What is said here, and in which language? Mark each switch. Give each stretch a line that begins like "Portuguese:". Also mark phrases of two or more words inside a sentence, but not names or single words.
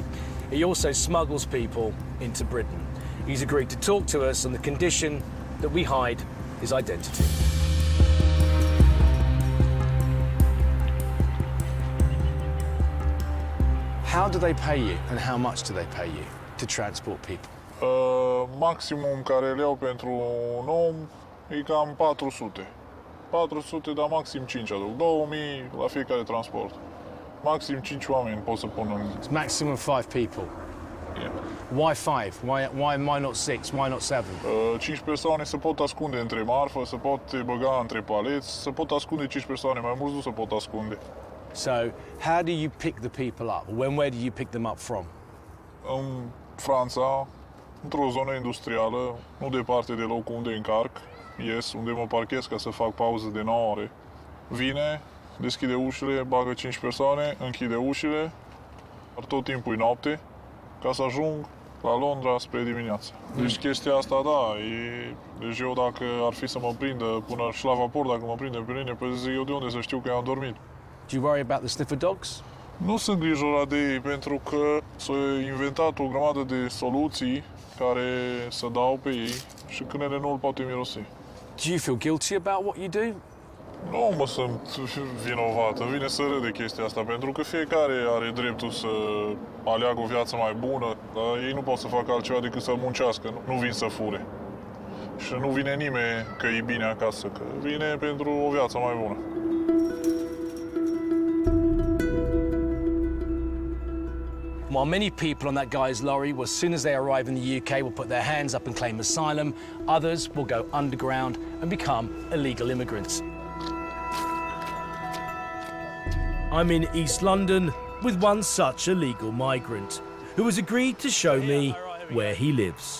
English: He also smuggles people into Britain. He's agreed to talk to us on the condition that we hide his identity. How do they pay you and how much do they pay you to transport people?
Romanian: Maximum care le iau pentru un om e cam 400. 400, dar maxim 5 aduc. 2000 la fiecare transport. Maxim 5 oameni pot să pun în...
English: It's maximum 5 people. Yeah. Why 5? Why not 6? Why not 7?
Romanian: 5 persoane se pot ascunde între marfă, se pot băga între paleți, se pot ascunde 5 persoane, mai mulți nu se pot ascunde.
English: So, how do you pick the people up? Where do you pick them up from?
Romanian: În Franța, într-o zonă industrială, nu departe de locul unde încarc, unde mă parchez ca să fac pauză de 9 ore. Vine, deschide ușile, bagă 5 persoane, închide ușile, dar tot timpul e noapte, ca să ajung la Londra spre dimineață. Deci chestia asta, da, deci eu dacă ar fi să mă prindă până și la vapor, dacă mă prinde pe mine, păi zic eu de unde să știu că eu am dormit.
English: Do you worry about the sniffer dogs?
Romanian: Nu sunt îngrijorat de ei, pentru că s-a inventat o grămadă de soluții care să dau pe ei și câinele nu îl poate mirosi.
English: Do you feel guilty about what you do?
Romanian: Nu mă sunt vinovat, îmi vine să râd de chestia asta, pentru că fiecare are dreptul să aleagă o viață mai bună, dar ei nu pot să facă altceva decât să muncească, nu vin să fure. Și nu vine nimeni că e bine acasă, că vine pentru o viață mai bună.
English: while many people on that guy's lorry will, as soon as they arrive in the UK, will put their hands up and claim asylum, others will go underground and become illegal immigrants. I'm in East London with one such illegal migrant who has agreed to show me where he lives.